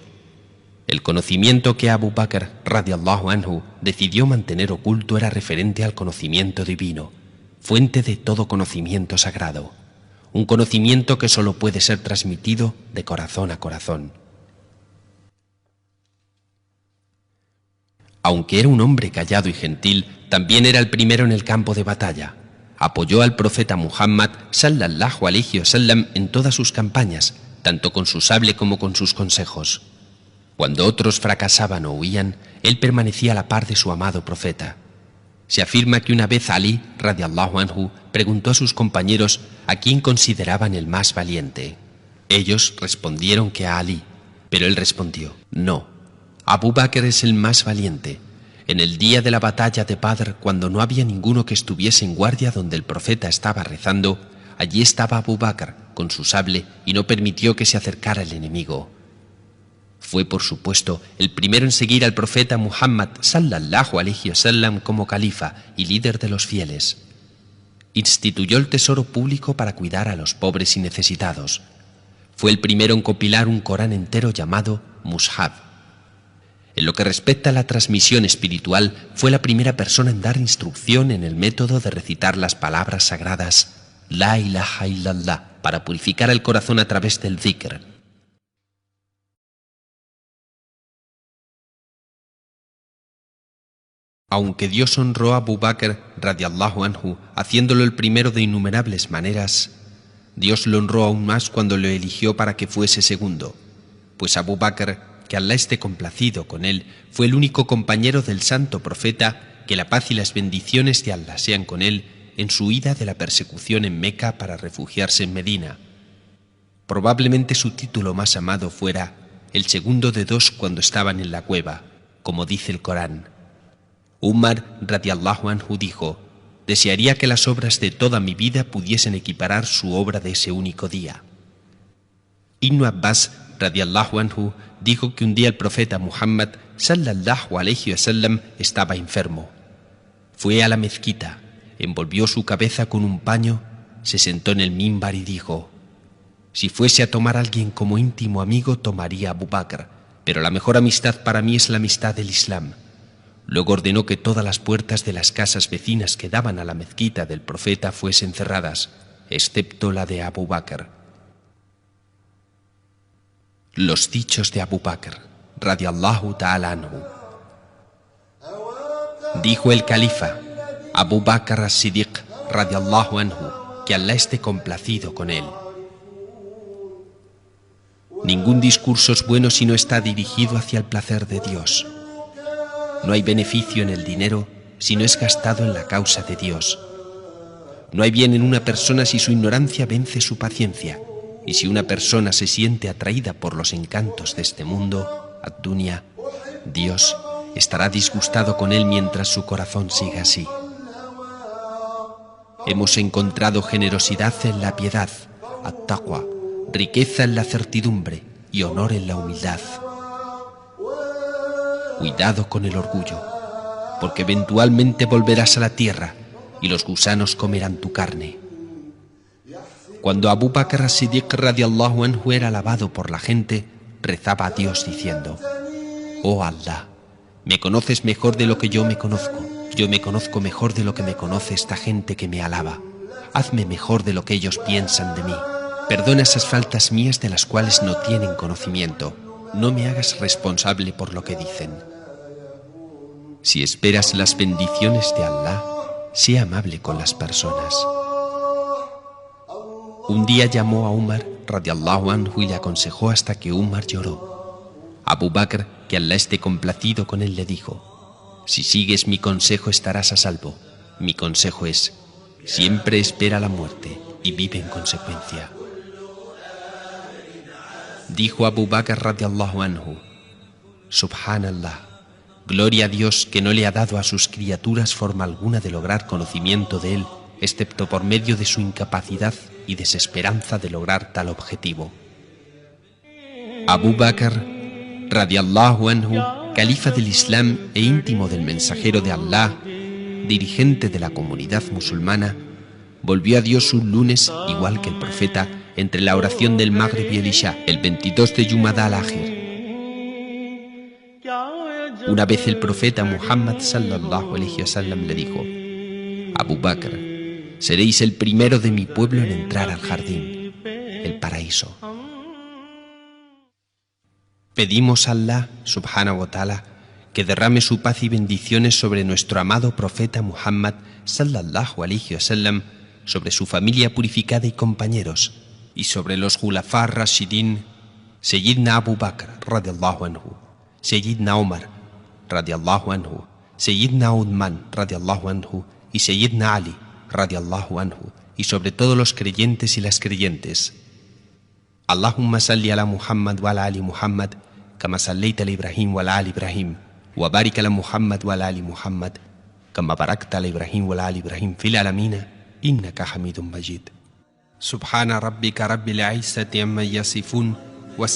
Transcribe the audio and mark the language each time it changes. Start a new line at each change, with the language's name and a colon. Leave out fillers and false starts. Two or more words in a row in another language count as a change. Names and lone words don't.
Spanish: El conocimiento que Abu Bakr,
Arabic: رضي الله عنه,
Spanish: decidió mantener oculto era referente al conocimiento divino, fuente de todo conocimiento sagrado, un conocimiento que solo puede ser transmitido de corazón a corazón. Aunque era un hombre callado y gentil, también era el primero en el campo de batalla. Apoyó al profeta Muhammad
Arabic: صلى الله عليه وسلم
Spanish: en todas sus campañas, tanto con su sable como con sus consejos. Cuando otros fracasaban o huían, él permanecía a la par de su amado profeta. Se afirma que una vez Ali,
Arabic: رضي الله عنه,
Spanish: preguntó a sus compañeros a quién consideraban el más valiente. Ellos respondieron que a Ali, pero él respondió: no, Abu Bakr es el más valiente. En el día de la batalla de Badr, cuando no había ninguno que estuviese en guardia donde el profeta estaba rezando, allí estaba Abu Bakr con su sable y no permitió que se acercara el enemigo. Fue, por supuesto, el primero en seguir al profeta Muhammad
Arabic: صلى الله عليه وسلم
Spanish: como califa y líder de los fieles. Instituyó el tesoro público para cuidar a los pobres y necesitados. Fue el primero en compilar un Corán entero llamado Mushaf. En lo que respecta a la transmisión espiritual, fue la primera persona en dar instrucción en el método de recitar las palabras sagradas
Arabic: لا إله إلا الله
Spanish: para purificar el corazón a través del dhikr. Aunque Dios honró a Abu Bakr
Arabic: رضي الله عنه,
Spanish: haciéndolo el primero de innumerables maneras, Dios lo honró aún más cuando lo eligió para que fuese segundo, pues Abu Bakr, que Allah esté complacido con él, fue el único compañero del santo profeta, que la paz y las bendiciones de Allah sean con él, en su huida de la persecución en Meca para refugiarse en Medina. Probablemente su título más amado fuera el segundo de dos cuando estaban en la cueva, como dice el Corán. Umar
Arabic: رضي الله عنه
Spanish: dijo: desearía que las obras de toda mi vida pudiesen equiparar su obra de ese único día. Ibn Abbas
Arabic: رضي الله عنه,
Spanish: dijo que un día el profeta Muhammad
Arabic: صلى الله عليه وسلم
Spanish: estaba enfermo. Fue a la mezquita, envolvió su cabeza con un paño, se sentó en el mimbar y dijo: si fuese a tomar a alguien como íntimo amigo, tomaría a Abu Bakr, pero la mejor amistad para mí es la amistad del Islam. Luego ordenó que todas las puertas de las casas vecinas que daban a la mezquita del profeta fuesen cerradas, excepto la de Abu Bakr. Los dichos de Abu Bakr,
Arabic: رضي الله تعالى عنه.
Spanish: Dijo el califa Abu Bakr as-Siddiq,
Arabic: رضي الله عنه,
Spanish: que Allah esté complacido con él: ningún discurso es bueno si no está dirigido hacia el placer de Dios. No hay beneficio en el dinero si no es gastado en la causa de Dios. No hay bien en una persona si su ignorancia vence su paciencia. Y si una persona se siente atraída por los encantos de este mundo, ad-dunya, Dios estará disgustado con él mientras su corazón siga así. Hemos encontrado generosidad en la piedad, at-taqwa, riqueza en la certidumbre y honor en la humildad. Cuidado con el orgullo, porque eventualmente volverás a la tierra y los gusanos comerán tu carne. Cuando Abu Bakr as-Siddiq
Arabic: رضي الله عنه
Spanish: era alabado por la gente, rezaba a Dios diciendo: oh Allah, me conoces mejor de lo que yo me conozco mejor de lo que me conoce esta gente que me alaba. Hazme mejor de lo que ellos piensan de mí. Perdona esas faltas mías de las cuales no tienen conocimiento. No me hagas responsable por lo que dicen. Si esperas las bendiciones de Allah, sé amable con las personas. Un día llamó a Umar
Arabic: رضي الله عنه
Spanish: y le aconsejó hasta que Umar lloró. Abu Bakr, que Allah esté complacido con él, le dijo: si sigues mi consejo estarás a salvo. Mi consejo es: siempre espera la muerte y vive en consecuencia. Dijo Abu Bakr
Arabic: رضي الله عنه:
Spanish: Subhanallah, gloria a Dios que no le ha dado a sus criaturas forma alguna de lograr conocimiento de él, excepto por medio de su incapacidad y desesperanza de lograr tal objetivo. Abu Bakr
Arabic: رضي الله عنه,
Spanish: califa del Islam e íntimo del mensajero de Allah, dirigente de la comunidad musulmana, volvió a Dios un lunes, igual que el profeta, entre la oración del Maghrib y el Isha, el 22 de Jumada al-Akhir. Una vez el profeta Muhammad
Arabic: صلى الله عليه وسلم
Spanish: le dijo: Abu Bakr, seréis el primero de mi pueblo en entrar al jardín, el paraíso. Pedimos a Allah,
Arabic: سبحانه وتعالى,
Spanish: que derrame su paz y bendiciones sobre nuestro amado profeta Muhammad
Arabic: صلى الله عليه وسلم,
Spanish: sobre su familia purificada y compañeros, y sobre los
Arabic: الخلفاء الراشدين,
Spanish: Sayyidna Abu Bakr
Arabic: رضي الله عنه,
Spanish: Sayyidna Umar
Arabic: رضي الله عنه,
Spanish: Sayyidna Uthman
Arabic: رضي الله عنه
Spanish: y Sayyidna Ali
Arabic: رضي الله عنه,
Spanish: y sobre todos los creyentes y las creyentes.
Arabic: اللهم صل على محمد وعلى آل محمد كما صليت على إبراهيم وعلى آل إبراهيم وبارك على محمد وعلى آل محمد كما باركت على إبراهيم وعلى آل إبراهيم في العالمين إنك حميد مجيد. سبحان ربك رب العزة عما يصفون و